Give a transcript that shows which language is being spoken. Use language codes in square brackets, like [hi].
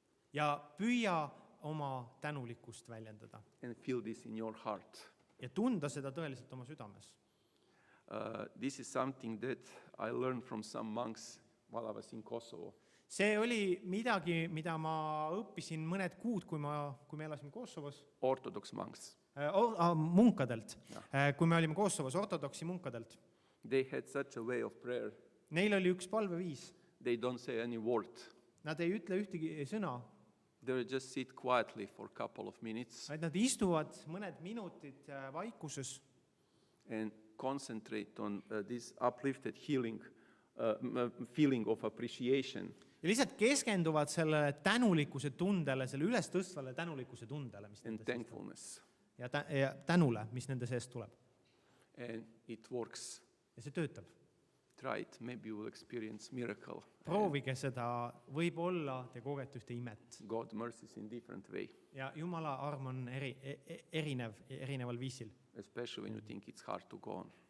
[et] ja püüa oma tänulikkust väljendada [en] and feel this in your heart. [et] ja tunda seda tõeliselt oma südames. [en] This is something that I learned from some monks while I was in Kosovo. [et] See oli midagi, mida ma õppisin mõned kuud, kui me elasime Kosovos. [en] Orthodox monks. [et] Munkadelt. Kui me olime Kosovos, ortodoksi munkadelt. [en] They had such a way of prayer. [et] Neil oli üks palveviis. [en] They don't say any word. [et] Nad ei ütle ühtegi sõna. [en] They just sit quietly for a couple of minutes [et] Nad istuvad mõned minutid vaikuses [en] and concentrate on this uplifted healing, feeling of appreciation. [et] ja lihtsalt keskenduvad sellele tänulikkuse tundele, selle ülestõstvale tänulikkuse tundele, mis [en] And [et] nende seest tuleb. [en] thankfulness. [et] Ja tänule, mis nende seest tuleb. [en] And it works. [et] Ja see töötab. [en] Try it, maybe you will experience miracle. [et] Proovige seda, võib-olla te kogete ühte imet. [en] God mercies in different way, [et] Ja Jumala arm on erineval viisil. [en] especially when you think it's hard to go on.